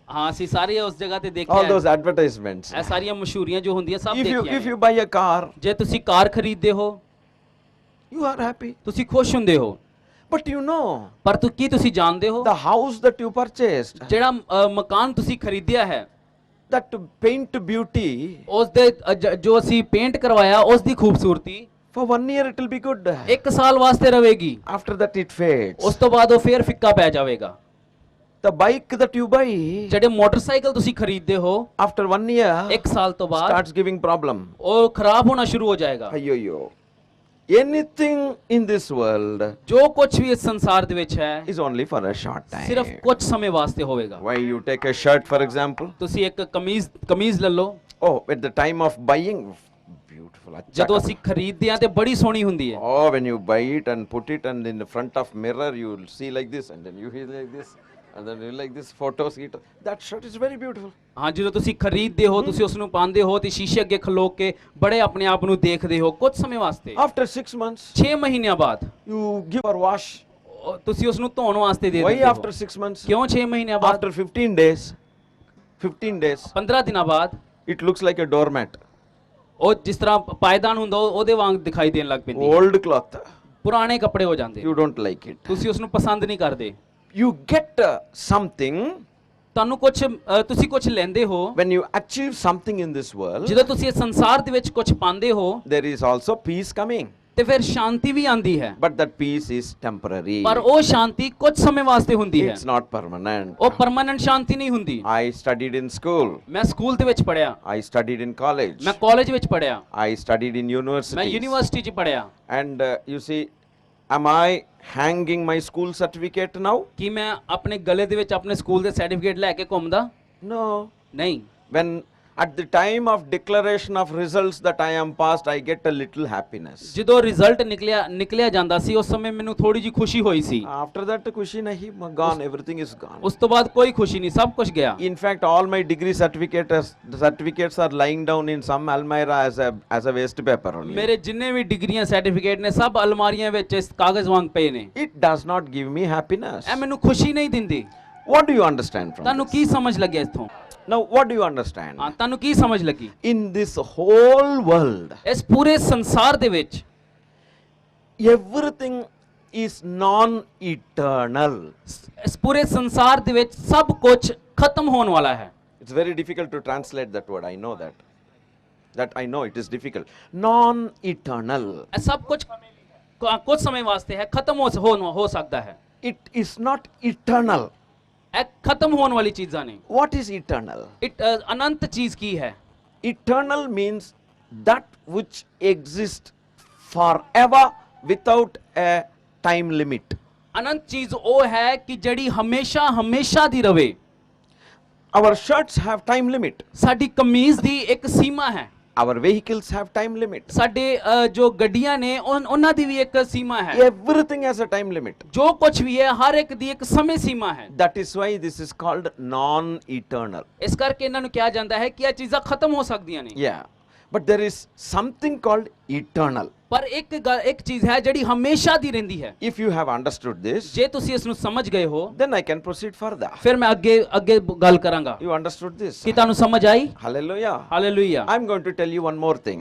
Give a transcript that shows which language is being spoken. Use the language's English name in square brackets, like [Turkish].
[Punjabi] ਹਾਂ, ਅਸੀਂ ਸਾਰੇ ਉਸ ਜਗ੍ਹਾ ਤੇ [English] All [Punjabi] ਦੇਖਿਆ [English] those advertisements. [Punjabi] ਇਹ ਸਾਰੀਆਂ ਮਸ਼ਹੂਰੀਆਂ ਜੋ ਹੁੰਦੀਆਂ ਸਭ [English] If [Punjabi] ਦੇਖੀਆਂ। [English] you buy a car, [Punjabi] ਜੇ ਤੁਸੀਂ ਕਾਰ ਖਰੀਦਦੇ ਹੋ, [English] you are happy. [Punjabi] ਤੁਸੀਂ ਖੁਸ਼ ਹੁੰਦੇ ਹੋ। [English] But you know, [Punjabi] ਪਰ ਕੀ ਤੁਸੀਂ ਜਾਣਦੇ ਹੋ [English] the house that you purchased, [Punjabi] ਜਿਹੜਾ ਮਕਾਨ ਤੁਸੀਂ ਖਰੀਦਿਆ ਹੈ, [English] that paint beauty, [Punjabi] ਉਸ ਦੇ ਜੋ ਅਸੀਂ ਪੇਂਟ ਕਰਵਾਇਆ ਉਸ ਦੀ ਖੂਬਸੂਰਤੀ [English] for 1 year it will be good. [Punjabi] ਇੱਕ ਸਾਲ ਵਾਸਤੇ ਰਹੇਗੀ। [English] After that it fades. [Punjabi] ਉਸ ਤੋਂ ਬਾਅਦ ਉਹ ਫੇਰ ਫਿੱਕਾ ਪੈ ਜਾਵੇਗਾ। [English] The bike that you buy, [Punjabi] ਜਿਹੜੇ ਮੋਟਰਸਾਈਕਲ ਤੁਸੀਂ ਖਰੀਦਦੇ ਹੋ [English] after 1 year, [Punjabi] 1 ਸਾਲ ਤੋਂ ਬਾਅਦ [English] starts giving problem. [Punjabi] ਉਹ ਖਰਾਬ ਹੋਣਾ ਸ਼ੁਰੂ ਹੋ ਜਾਏਗਾ। [English] Ayyo. Anything in this world [Punjabi] ਜੋ ਕੁਝ ਵੀ ਇਸ ਸੰਸਾਰ ਦੇ ਵਿੱਚ ਹੈ [English] is only for a short [Punjabi] ਸਿਰਫ [English] time. [Punjabi] ਕੁਝ ਸਮੇਂ ਵਾਸਤੇ ਹੋਵੇਗਾ। [English] Why you take a shirt, for example? [Punjabi] ਤੁਸੀਂ ਇੱਕ ਕਮੀਜ਼ ਲੈ ਲਓ, [English] Oh, at the time of buying, beautiful. Acha [Punjabi] ਜਦੋਂ ka. ਅਸੀਂ ਖਰੀਦਦੇ ਹਾਂ ਤੇ ਬੜੀ ਸੋਹਣੀ ਹੁੰਦੀ ਹੈ। [English] Oh, when you buy it and put it and in the front of mirror, you will see like this, and then you feel like this, and then you like this photos. That shirt is very beautiful. [Punjabi] ਹਾਂ, ਜਦੋਂ ਤੁਸੀਂ ਖਰੀਦਦੇ ਹੋ ਤੁਸੀਂ ਉਸ ਨੂੰ ਪਾਉਂਦੇ ਹੋ ਤੇ ਸ਼ੀਸ਼ੇ ਅੱਗੇ ਖਲੋ ਕੇ ਬੜੇ ਆਪਣੇ ਆਪ ਨੂੰ ਦੇਖਦੇ ਹੋ ਕੁਝ ਸਮੇਂ ਵਾਸਤੇ। [English] After 6 months, [Punjabi] 6 ਮਹੀਨਿਆਂ ਬਾਅਦ [English] you give or wash. [Punjabi] ਤੁਸੀਂ ਉਸ ਨੂੰ ਧੋਣ ਵਾਸਤੇ ਦੇ [English] Why [Punjabi] ਦਿੰਦੇ [English] after [Punjabi] ਹੋ। [English] 6 months? [Punjabi] ਕਿਉਂ 6 ਮਹੀਨਿਆਂ ਬਾਅਦ? [English] After 15 days, [Punjabi] 15 ਦਿਨਾਂ ਬਾਅਦ [English] it looks like a doormat. [Punjabi] ਉਹ ਜਿਸ ਤਰ੍ਹਾਂ ਪਾਇਦਾਨ ਹੁੰਦਾ ਉਹਦੇ ਵਾਂਗ ਦਿਖਾਈ ਦੇਣ ਲੱਗ ਪੈਂਦੀ ਹੈ। [English] Old cloth. [Punjabi] ਪੁਰਾਣੇ ਕੱਪੜੇ ਹੋ ਜਾਂਦੇ, [English] You don't like it. [Punjabi] ਤੁਸੀਂ ਉਸ ਨੂੰ ਪਸੰਦ ਨਹੀਂ ਕਰਦੇ। [English] You get something [Punjabi] ਤੁਹਾਨੂੰ ਤੁਸੀਂ ਕੁਝ ਲੈਂਦੇ ਹੋ, [English] when you achieve something in this world. [Punjabi] ਜਦੋਂ ਤੁਸੀਂ ਇਸ ਸੰਸਾਰ ਦੇ ਵਿੱਚ ਕੁਝ ਪਾਉਂਦੇ ਹੋ [English] There is also peace coming, [Punjabi] ਤੇ ਫਿਰ ਸ਼ਾਂਤੀ ਵੀ ਆਂਦੀ ਹੈ, [English] but that peace is temporary. [Punjabi] ਪਰ ਉਹ ਸ਼ਾਂਤੀ ਕੁਝ ਸਮੇਂ ਵਾਸਤੇ ਹੁੰਦੀ ਹੈ, [English] It's not permanent. [Punjabi] ਉਹ ਪਰਮਾਨੈਂਟ ਸ਼ਾਂਤੀ ਨਹੀਂ ਹੁੰਦੀ। [English] I studied in school. [Punjabi] ਮੈਂ ਸਕੂਲ ਦੇ ਵਿੱਚ ਪੜਿਆ, [English] I studied in college. [Punjabi] ਮੈਂ ਕਾਲਜ ਵਿੱਚ ਪੜਿਆ, [English] I studied in [Punjabi] ਮੈਂ [English] universities. [Punjabi] ਯੂਨੀਵਰਸਿਟੀ 'ਚ ਪੜਿਆ। [English] And you see, am I hanging my school certificate now? [Punjabi] ਕੀ ਮੈਂ ਆਪਣੇ ਗਲੇ ਦੇ ਵਿੱਚ ਆਪਣੇ ਸਕੂਲ ਦੇ ਸਰਟੀਫਿਕੇਟ ਲੈ ਕੇ ਘੁੰਮਦਾ? [English] No. [Punjabi] ਨਹੀਂ। [English] When at the time of declaration of results that I am passed, I get a little happiness. [Punjabi] ਜਦੋਂ ਰਿਜ਼ਲਟ ਨਿਕਲਿਆ ਜਾਂਦਾ ਸੀ ਉਸ ਸਮੇਂ ਮੈਨੂੰ ਥੋੜੀ ਜੀ ਖੁਸ਼ੀ ਹੋਈ ਸੀ। [English] After that, [Hindi] kushi nahi, [English] gone. Everything is gone. [Punjabi] ਉਸ ਤੋਂ ਬਾਅਦ ਕੋਈ ਖੁਸ਼ੀ ਨਹੀਂ, ਸਭ ਕੁਝ ਗਿਆ। [English] In fact, all my degree certificates are lying down in some almirah as a waste paper only. [Punjabi] ਮੇਰੇ ਜਿੰਨੇ ਵੀ ਡਿਗਰੀਆਂ ਸਰਟੀਫਿਕੇਟ ਨੇ ਸਭ ਅਲਮਾਰੀਆਂ ਵਿੱਚ ਇਸ ਕਾਗਜ਼ ਵਾਂਗ ਪਏ ਨੇ। [English] It does not give me happiness. [Punjabi] ਇਹ ਮੈਨੂੰ ਖੁਸ਼ੀ ਨਹੀਂ ਦਿੰਦੀ। [English] What do you understand from [Punjabi] ਤੁਹਾਨੂੰ [English] this? [Punjabi] ਕੀ ਸਮਝ ਲੱਗਿਆ ਇਥੋਂ? [English] Now, what do you understand? [Punjabi] ਹਾਂ, ਤੁਹਾਨੂੰ ਕੀ ਸਮਝ ਲੱਗੀ? [English] In this whole world, [Punjabi] ਇਸ ਪੂਰੇ ਸੰਸਾਰ ਦੇ ਵਿੱਚ [English] everything is non-eternal. [Punjabi] ਇਸ ਪੂਰੇ ਸੰਸਾਰ ਦੇ ਵਿੱਚ ਸਭ ਕੁਝ ਖਤਮ ਹੋਣ ਵਾਲਾ ਹੈ। [English] It's very difficult to translate that word. I know that. That I know it is difficult. Non-eternal. [Punjabi] ਇਹ ਸਭ ਕੁਝ ਸਮੇਂ ਵਾਸਤੇ ਹੈ, ਖਤਮ ਹੋ ਸਕਦਾ ਹੈ। [English] It is not eternal. [Punjabi] ਇਹ ਖਤਮ ਹੋਣ ਵਾਲੀ ਚੀਜ਼ਾਂ ਨੇ। [English] What is eternal? [Punjabi] ਅਨੰਤ ਚੀਜ਼ ਕੀ ਹੈ? [English] Eternal means that which exists forever without a time limit. [Punjabi] ਅਨੰਤ ਚੀਜ਼ ਉਹ ਹੈ ਕਿ ਜਿਹੜੀ ਹਮੇਸ਼ਾ ਦੀ ਰਵੇ। [English] Our shirts have time limit. [Punjabi] ਸਾਡੀ ਕਮੀਜ਼ ਦੀ ਇੱਕ ਸੀਮਾ ਹੈ। [English] Our vehicles have time limit. [Punjabi] ਸਾਡੇ ਜੋ ਗੱਡੀਆਂ ਨੇ ਉਹਨਾਂ ਦੀ ਵੀ ਇੱਕ ਸੀਮਾ ਹੈ। [English] Everything has a time limit. [Punjabi] ਜੋ ਕੁਝ ਵੀ ਹੈ ਹਰ ਇੱਕ ਦੀ ਇੱਕ ਸਮੇਂ ਸੀਮਾ ਹੈ। [English] That is why this is called non-eternal. [Punjabi] ਇਸ ਕਰਕੇ ਇਹਨਾਂ ਨੂੰ ਕਿਹਾ ਜਾਂਦਾ ਹੈ ਕਿ ਇਹ ਚੀਜ਼ਾਂ ਖਤਮ ਹੋ ਸਕਦੀਆਂ ਨੇ। [English] Yeah. But there is something called eternal. [Punjabi] ਪਰ ਇੱਕ ਚੀਜ਼ ਹੈ ਜਿਹੜੀ ਹਮੇਸ਼ਾ ਦੀ ਰਹਿੰਦੀ ਹੈ। [English] If you have understood this, [Punjabi] ਜੇ ਤੁਸੀਂ ਇਸ ਨੂੰ ਸਮਝ ਗਏ ਹੋ [English] then I can proceed further. [Punjabi] ਫਿਰ ਮੈਂ ਅੱਗੇ ਗੱਲ ਕਰਾਂਗਾ। [English] You understood this? [Punjabi] ਕੀ ਤੁਹਾਨੂੰ ਸਮਝ ਆਈ? [English] Hallelujah. [Punjabi] Hallelujah. [English] I'm going to tell you one more thing.